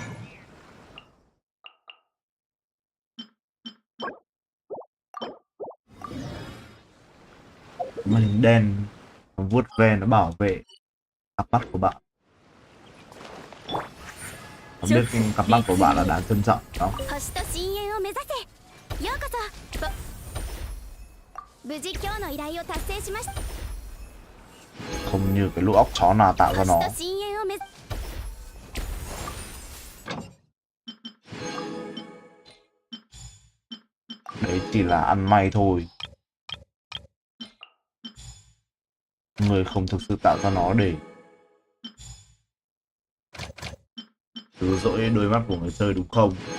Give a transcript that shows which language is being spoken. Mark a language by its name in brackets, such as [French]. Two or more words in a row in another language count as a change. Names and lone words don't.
[Vietnamese] Màn hình đen nó vuốt ve, nó bảo vệ cặp mắt của bạn. Không biết cặp mắt của bạn là đáng trân trọng không? [Japanese] 星と深淵を目指せ。ようこそ。無事今日の依頼を達成しました。 [Vietnamese] Không như cái lũ óc chó nào tạo ra nó. [Japanese] 星と深淵を目指 [Vietnamese] Đấy chỉ là ăn may thôi. Người không thực sự tạo ra nó để cứu rỗi đôi mắt của người chơi đúng không?